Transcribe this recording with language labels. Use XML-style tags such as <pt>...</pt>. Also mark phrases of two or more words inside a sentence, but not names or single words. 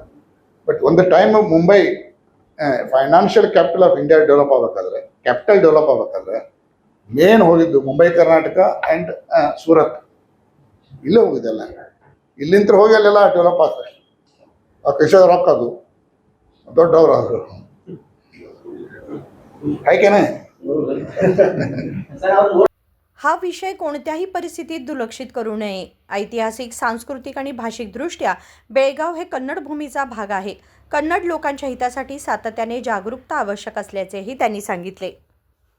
<kn>ಬಟ್ ಒಂದು ಟೈಮ್ ಮುಂಬೈ</kn> <en>financial capital of India develop</en> <kn>ಆಗಬೇಕಾದ್ರೆ,</kn> <en>capital develop</en> <kn>ಆಗಬೇಕಾದ್ರೆ ಮೇನ್ ಹೋಗಿದ್ದು ಮುಂಬೈ ಕರ್ನಾಟಕ ಆ್ಯಂಡ್ ಸೂರತ್. ಇಲ್ಲೇ ಹೋಗಿದ್ದೆಲ್ಲ. ಇಲ್ಲಿಂದ ಹೋಗಿ ಅಲ್ಲೆಲ್ಲ ಡೆವಲಪ್ ಆಗ್ತದೆ. ಆ ಕಿಶೋರ್ ರೊಕ್ಕ ಅದು ದೊಡ್ಡವರು ಆದರು.</kn> <mr>काय नाही.</mr> <kn>सर ಅವ್ರು</kn> <mr>हा विषय कोणत्याही परिस्थितीत दुर्लक्षित करू नये. ऐतिहासिक, सांस्कृतिक आणि भाषिकदृष्ट्या बेळगाव हे कन्नड भूमीचा भाग आहे. कन्नड लोकांच्या हितासाठी सातत्याने जागरूकता आवश्यक असल्याचेही त्यांनी सांगितले.</mr>